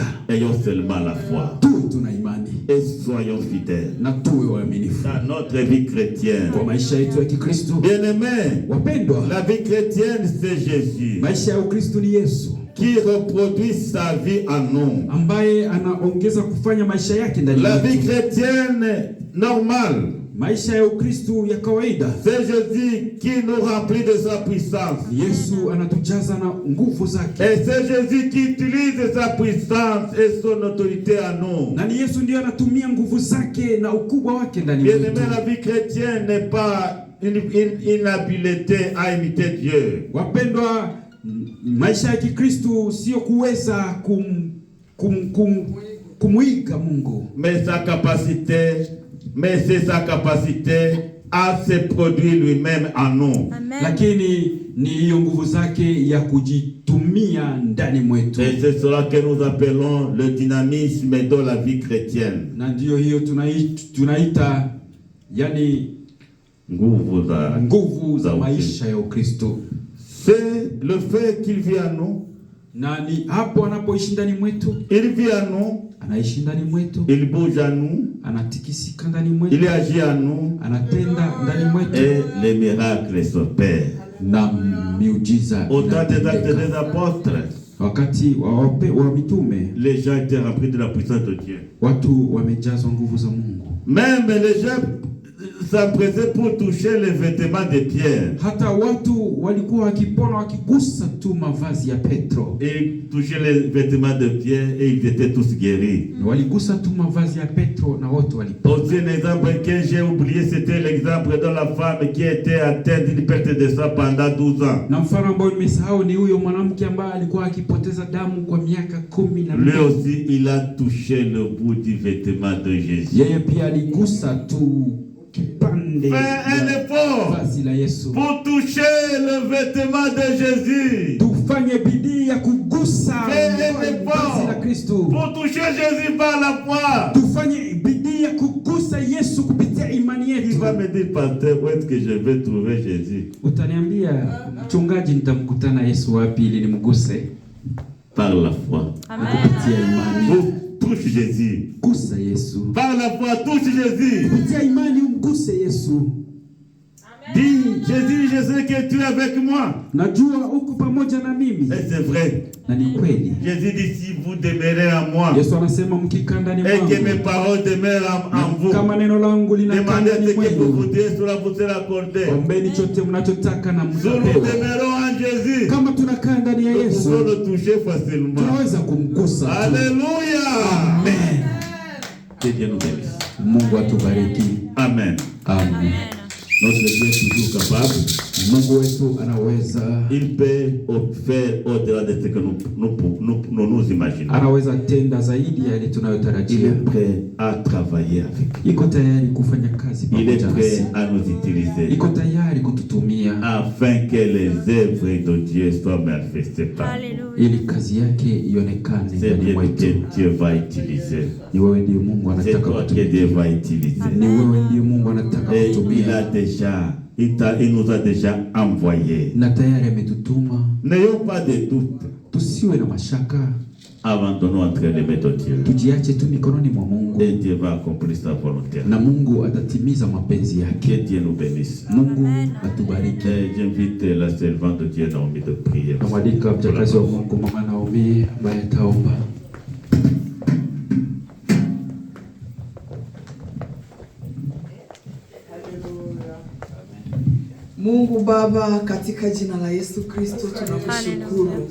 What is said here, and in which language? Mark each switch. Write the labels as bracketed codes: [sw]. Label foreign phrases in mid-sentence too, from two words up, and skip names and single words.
[fr] Ayons seulement la foi [sw] Tuwe tuna imani [fr] et soyons fidèles [sw] na tuwe waaminifu [fr] dans notre vie chrétienne. [sw] kwa maisha yetu ya Kikristo. [fr] Bien-aimés, [sw] Wapendwa, [fr] la vie chrétienne, c'est Jésus [sw] maisha ya Ukristo ni Yesu [fr] qui reproduit sa vie en nous. [sw] ambaye anaongeza kufanya maisha yake ndani [fr] La vie [sw] yetu. [fr] chrétienne normale, [sw] Maisha ya Ukristo ya kawaida, [fr] c'est Jésus qui nous remplit de sa puissance. [sw] Yesu anatujaza na nguvu zake, [fr] Et c'est Jésus qui utilise sa puissance et son autorité en nous. [sw] na ni Yesu ndiye anatumia nguvu zake na ukubwa wake ndani [fr] Bien-aimé, [sw] yetu. [fr] la vie chrétienne n'est pas une habileté à imiter Dieu. [sw] Wapendwa, maisha ya Kikristo sio kuweza kumwiga Mungu, [fr] Mais c'est sa capacité à se produire lui-même en nous. Amen. [sw] lakini ni hiyo nguvu zake ya kujitumia ndani mwetu, [fr] Et c'est cela que nous appelons le dynamisme de la vie chrétienne. [sw] na ndiyo hiyo tunaita yani nguvu za maisha ya Ukristo. [fr] C'est le fait qu'il vit en nous. [sw] Na ni hapo anapoishi ndani mwetu, [fr] Il vit en nous. [sw] anaishi ndani mwetu, [fr] Il bouge en nous. [sw] anatikisika ndani mwetu, [fr] Il agit en nous. [sw] anatenda ndani mwetu, [fr] Et les miracles s'opèrent. [sw] na miujiza [fr] Au temps des actes [sw] inatendeka. [fr] des apôtres, [sw] Wakati wa mitume, [fr] les gens étaient remplis de la puissance de Dieu. [sw] watu wamejazwa nguvu za Mungu. [fr] Même les gens s'empressaient pour toucher les vêtements de Pierre. [sw] Hata watu walikuwa wakipona wakigusa tu mavazi ya Petro, [fr] Et touchaient les vêtements de Pierre et ils étaient tous guéris. [sw] waligusa tu mavazi ya Petro na wote walipona. [fr] Aussi un exemple que j'ai oublié, c'était l'exemple de la femme qui était atteinte d'une perte de sang pendant 12 ans. [sw] Na mfano ambao nimesahau ni huyo mwanamke ambaye alikuwa akipoteza damu kwa miaka 12. [fr] Lui aussi, il a touché le bout du vêtement de Jésus. [sw] Yeye pia aligusa tu kipande [fr] Fais un effort [sw] vazi la Yesu. [fr] pour toucher le vêtement de Jésus. [sw] Tufanye bidii ya kugusa [fr] Fais un [sw] vazi la [fr] effort [sw] Kristo. [fr] pour toucher Jésus par la foi. [sw] Tufanye bidii ya kugusa Yesu kupitia imani [fr] Il [sw] yetu. [fr] va me dire, pasteur, où est-ce que je vais trouver Jésus? [sw] Utaniambia mchungaji, nitamkutana Yesu wapi ili nimguse? [fr] Par la foi. [sw] Kupitia imani. [fr] Touche Jésus. [sw] Gusa Yesu. [fr] Par la foi, touche Jésus. [sw] Kupitia imani umguse Yesu. [fr] Dis, Jésus, je sais que tu es avec moi. [sw] Najua uko pamoja na mimi. [fr] Et c'est vrai. [sw] Na ni kweli. [fr] Jésus dit, si vous demeurez en moi, [sw] Yesu anasema mkikaa ndani [fr] et [sw] mwangu, [fr] que mes paroles demeurent en vous, [sw] kama neno langu linakaa [fr] demandez [sw] ndani [fr] ce que vous [sw] mwenu, [fr] voudrez, cela vous sera accordé. [sw] ombeni chote mnachotaka na [fr] Nous [sw] mtapewa. [fr] demeurons en Jésus. [sw] Kama tunakaa ndani ya [fr] Nous [sw] Yesu, [fr] pouvons le toucher facilement. [sw] tunaweza kumgusa tu. Alléluia. Amen. [fr] Que Dieu nous bénisse. [sw] Mungu atubariki. Amen. Amen. [fr] Notre Dieu est toujours capable. [sw] Mungu wetu anaweza. [fr] Il peut faire au-delà de ce que nous imaginons. [sw] Anaweza tenda zaidi ya yale [fr] Il [sw] tunayotarajia. [fr] est prêt à travailler avec nous. [sw] Iko tayari kufanya kazi [fr] Il est [sw] pamoja [fr] prêt [sw] nasi. [fr] à nous utiliser [sw] Iko tayari kututumia [fr] afin que les œuvres de Dieu soient manifestées par nous. [sw] ili kazi yake ionekane [fr] C'est [sw] ndani [fr] Dieu [sw] mwetu. [fr] que Dieu va utiliser. [sw] Ni wewe ndiye Mungu [fr] C'est [sw] anataka [fr] toi que [sw] kutumia. [fr] Dieu va utiliser. [sw] Ni wewe ndiye Mungu anataka [fr] Et [sw] kutumia. [fr] il nous a déjà envoyés. [sw] Na tayari ametutuma. [fr] N'ayons pas de doute. [sw] Tusiwe na mashaka. [fr] Abandonnons entre les mains de Dieu. [sw] Tujiache tu mikononi mwa Mungu. [fr] Et Dieu va accomplir sa volonté. [sw] Na Mungu atatimiza mapenzi [fr] Que [sw] yake. [fr] Dieu nous bénisse. [sw] Mungu atubariki. [fr] Et j'invite la servante de Dieu Naomi de prier. [sw] Namwalika mjakazi wa Mungu Mama Naomi ambaye ataomba. Mungu Baba, katika jina la Yesu Kristo tunakushukuru.